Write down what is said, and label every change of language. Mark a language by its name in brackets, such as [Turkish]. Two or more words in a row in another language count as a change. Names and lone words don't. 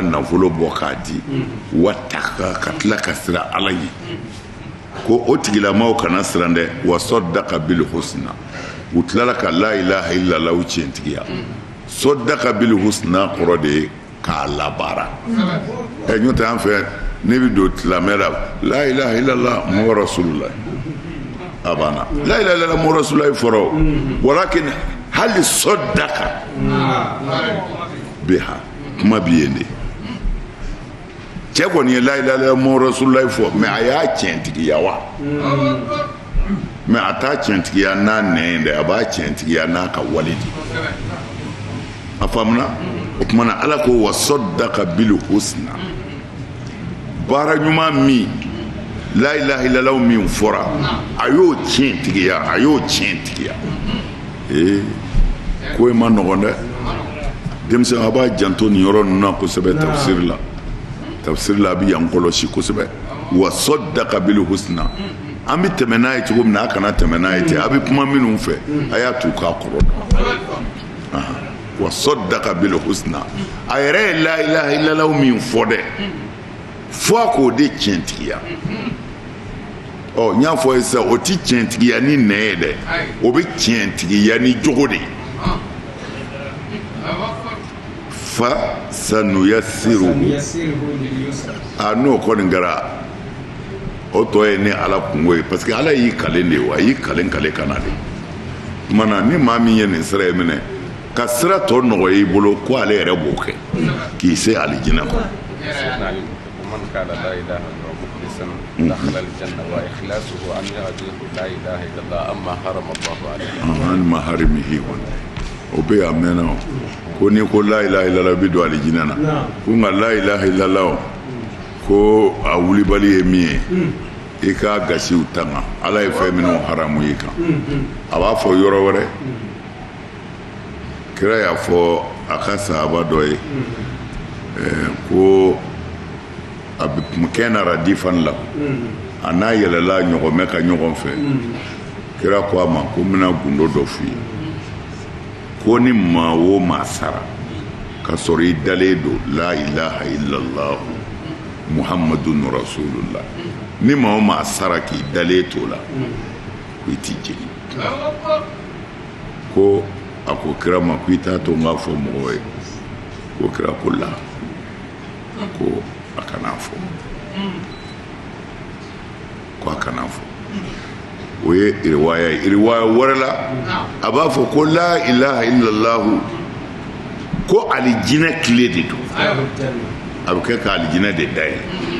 [Bambara] nafolo bɔ k'a di wataka ka tila ka siran ala ye ko o tigilamaw kana siran dɛ [Arabic] وصدق بالحسنى [Bambara] u tilala ka [Arabic] لا إله إلا الله [Bambara] tiɲɛtigiya [Arabic] صدق بالحسنى [Bambara] kɔrɔ de ye k'a labaara ɲɔ tɛ an fɛ ne bɛ don silamɛ [Arabic] لا إله إلا الله محمد رسول الله [Bambara] a banna [Arabic] لا إله إلا الله محمد رسول الله [Bambara] fɔra walakin hali sɔdaka biha kuma bi yen de cɛ kɔni ye [Arabic] لا إله إلا الله محمد رسول الله [Bambara] fɔ mɛ a y'a tiɲɛtigiya wa mais a t'a tiɲɛtigiya n'a nɛn dɛ a b'a tiɲɛtigiya n'a ka wale de a faamuna o tuma na ala ko [Arabic] وصدق بالحسنى [Bambara] baara ɲuman min [Arabic] لا إله إلا الله [Bambara] min fɔra a y'o tiɲɛtigiya ko ma nɔgɔn dɛ denmisɛn a b'a janto nin yɔrɔ ninnu na kosɛbɛ tafsir la a bɛ yan kɔlɔsi kosɛbɛ [Arabic] وصدق بالحسنى [Bambara] an bɛ tɛmɛ n'a ye cogo min na a kana tɛmɛ n'a ye ten a bɛ kuma minnu fɛ a y'a t'u k'a kɔrɔ dɔn [Arabic] وصدق بالحسنى [Bambara] a yɛrɛ ye [Arabic] لا إله إلا الله [Bambara] min fɔ dɛ fo a k'o de tiɲɛtigiya n y'a fɔ ye sisan o ti tiɲɛtigiya ni nɛn ye dɛ o bɛ tiɲɛtigiya ni jogo de [Arabic] فسنيسره [Bambara] n'o kɔni kɛra o tɔ ye ne ala kungo ye [French] parce que [Bambara] ala y'i kalen de ye wa a y'i kalen ka na de tuma na ni maa min ye nin sira ye minɛ ka sira tɔ nɔgɔya i bolo ko ale yɛrɛ b'o kɛ k'i se alijinɛ ma [Arabic] من قال لا إله إلا مخلصا دخل الجنة وإخلاصه أن يهديه لا إله إلا الله أما حرم الله عليه عن محارمه [Bambara] o bɛ yan mɛnna o ko ni ko [Arabic] لا إله إلا الله [Bambara] bɛ don alijinɛ na ko nka [Arabic] لا إله إلا الله [Bambara] ko a wulibali ye min ye i k'a gasiw tanga ala ye fɛn minnu haramu i kan a b'a fɔ yɔrɔ wɛrɛ kira y'a fɔ a ka sahaba dɔ ye ko a bɛ kɛ na radifan la a n'a yɛlɛla ɲɔgɔnmɛ ka ɲɔgɔn fɛ kira ko a ma ko n bɛna gundo dɔ f'i ye ko ni maa o maa sara ka sɔrɔ i dalen don [Arabic] لا إله إلا الله محمد رسول الله [Bambara] ni maa o maa sara k'i dalen t'o la ko i t'i jeni ko a ko kira ma ko i t'a to n k'a fɔ mɔgɔw ye ko kira ko la ko a kana fɔ ko a kana fɔ o ye riwaya ye riwaya wɛrɛ la a b'a fɔ ko [Arabic] لا إله إلا الله [Bambara] ko alijinɛ tile de don a bɛ kɛ ka alijinɛ de da ye